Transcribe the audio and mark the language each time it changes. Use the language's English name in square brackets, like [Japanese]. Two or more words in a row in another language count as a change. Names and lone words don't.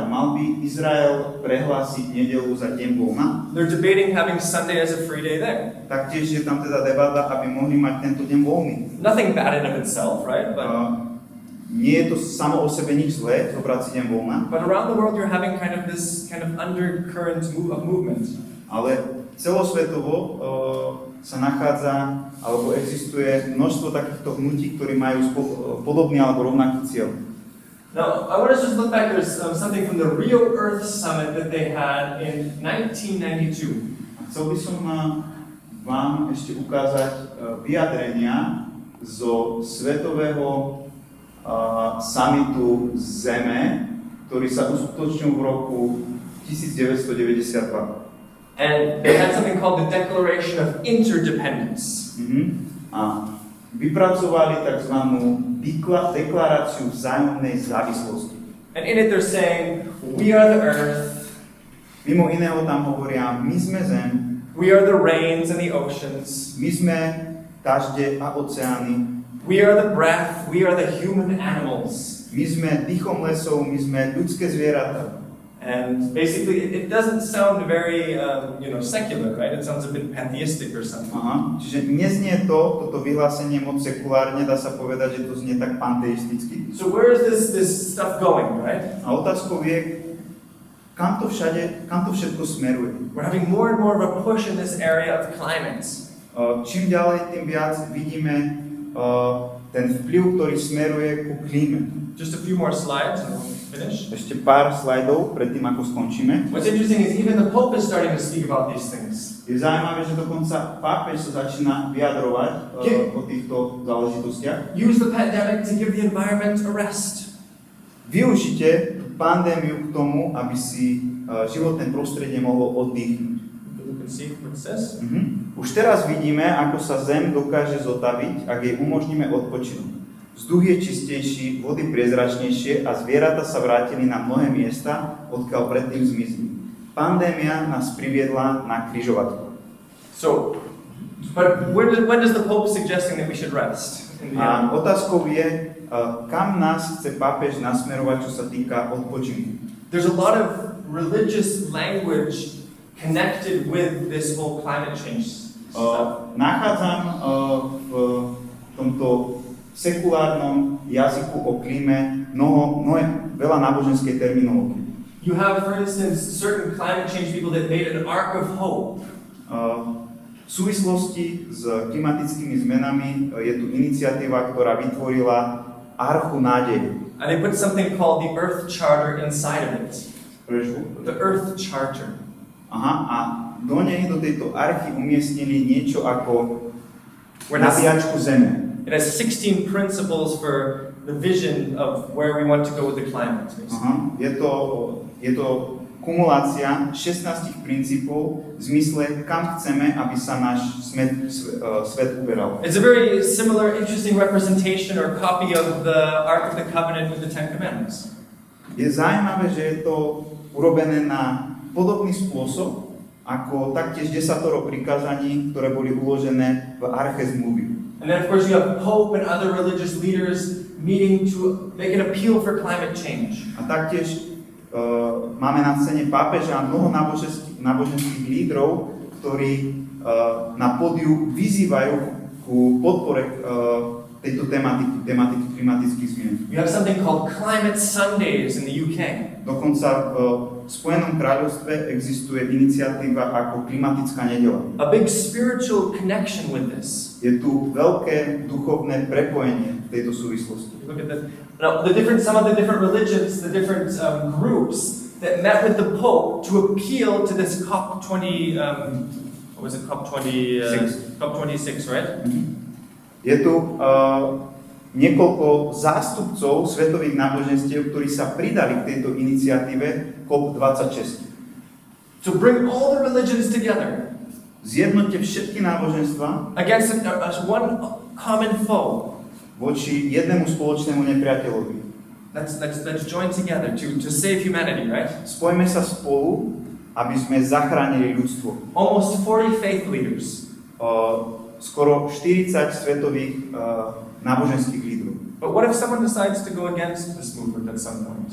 [Slovak] Mal by Izrael prehlásiť nedeľu za deň voľna? [English] They're debating having Sunday as a free day there. [Slovak] Taktiež je tam teda debata, aby mohli mať tento deň voľný. [English] Nothing bad in of itself, right? [Slovak] Nie je to samo o sebe nič zlé, zobrať si deň voľna. [English] But around the world, you're having this kind of undercurrent of movement. [Slovak] Ale celosvetovo sa nachádza, alebo existuje množstvo takýchto hnutí, ktorí majú podobný alebo rovnaký cieľ. [English] Now, I want to just look back. There's something from the Rio Earth Summit that they had in 1992. [Slovak] Chcel by som vám ešte ukázať vyjadrenia zo svetového summitu Zeme, ktorý sa uskutočnil v roku 1992. [English] And they had something called the Declaration of Interdependence. [Slovak] A vypracovali tzv. Deklaráciu vzájomnej závislosti. [English] And in it they're saying, we are the earth, [Slovak] Mimo iného tam hovoria, my sme zem, [English] we are the rains and the oceans, [Slovak] my sme dažde a oceány, [English] we are the breath, we are the human animals. [Slovak] my sme dýchom lesov, my sme ľudské zvieratá. [English] And basically, it doesn't sound very, secular, right? It sounds a bit pantheistic or something. [Slovak] Aha, čiže neznie toto vyhlásenie moc sekulárne, dá sa povedať, že to znie tak panteisticky. [English] So where is this stuff going, right? [Slovak] A otázkou je, kam to všetko smeruje. [English] We're having more and more of a push in this area of climate. [Slovak] Čím ďalej, tým viac vidíme ten vplyv, ktorý smeruje ku klíme. [English] Just a few more slides and we'll finish. [Slovak] Ešte pár slajdov predtým, ako skončíme. [English] What's interesting is even the Pope is starting to speak about these things. [Slovak] Je zaujímavé, že dokonca pápež sa začína vyjadrovať o týchto záležitostiach. [English] Use the pandemic to give the environment a rest. [Slovak] Využite pandémiu k tomu, aby si životné prostredie mohlo oddychnúť. [English] You can see what it says. [Slovak] Už teraz vidíme, ako sa Zem dokáže zotaviť, ak jej umožníme odpočinúť. Vzduch je čistejší, vody priezračnejšie a zvieratá sa vrátili na mnohé miesta, odkiaľ predtým zmizli. Pandémia nás priviedla na križovatku. [English] So, but when does the Pope suggesting that we should rest? [Slovak] A otázkou je, kam nás chce pápež nasmerovať, čo sa týka odpočinku. [English] There's a lot of religious language connected with this whole climate change stuff. [Slovak] Nachádzam v tomto sekulárnom jazyku o klíme veľa náboženskej terminológie. [English] You have, for instance, certain climate change people that made an ark of hope. [Slovak] V súvislosti s klimatickými zmenami je tu iniciatíva, ktorá vytvorila archu nádeje. [English] And they put something called the Earth Charter inside of it. [Slovak] Prečo? [English] The Earth Charter. [Slovak] Aha, a do tejto archy umiestnili niečo ako nabíjačku Zeme. [English] It has 16 principles for the vision of where we want to go with the climate. [Slovak] Aha, je to kumulácia 16 princípov v zmysle, kam chceme, aby sa náš svet uberal. [English] It's a very similar, interesting representation or copy of the Ark of the Covenant with the Ten Commandments. [Slovak] Je zaujímavé, že je to urobené na podobný spôsob, ako taktiež 10 prikázaní, ktoré boli uložené v arche zmluvy. [English] And then, of course, you have Pope and other religious leaders meeting to make an appeal for climate change. [Slovak] A taktiež máme na scéne pápeža a mnoho náboženských lídrov, ktorí na pódiu vyzývajú ku podpore tejto tematiky klimatických zmien. [English] You have something called Climate Sundays in the UK. [Slovak] Dokonca v Spojenom kráľovstve existuje iniciatíva ako klimatická nedeľa. [English] A big spiritual connection with this. [Slovak] Je tu veľké duchovné prepojenie v tejto súvislosti. [English] Look at that. Now, some of the different religions, the different groups that met with the Pope to appeal to this COP20, what was it, COP26, right? [Slovak] Je tu niekoľko zástupcov svetových náboženstiev, ktorí sa pridali k tejto iniciatíve COP26. [English] To bring all the religions together. [Slovak] Zjednoťte všetky náboženstva [English] against one common foe. [Slovak] Voči jednému spoločnému nepriateľovi. [English] Let's join together to save humanity, right? [Slovak] Spojme sa spolu, aby sme zachránili ľudstvo. [English] Almost 40 faith leaders. [Slovak] Skoro 40 svetových náboženských lídrov. [English] But what if someone decides to go against this movement at some point?